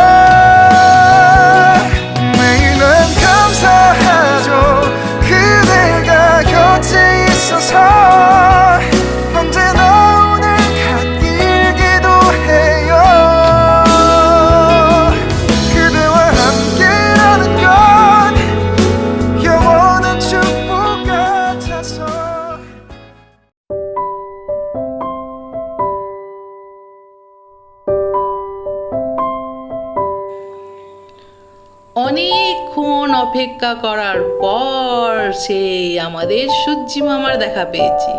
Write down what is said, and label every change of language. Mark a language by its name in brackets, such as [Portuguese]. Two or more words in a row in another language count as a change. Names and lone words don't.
[Korean] 매일 난 감사하죠 그대가 곁에 있어서 언제나 오늘 갓길기도 해요 그대와 함께라는 건 영원한 축복 같아서 [Bangla] অনেকক্ষণ অপেক্ষা করার পর সেই আমাদের সূর্যি মামার দেখা পেয়েছি।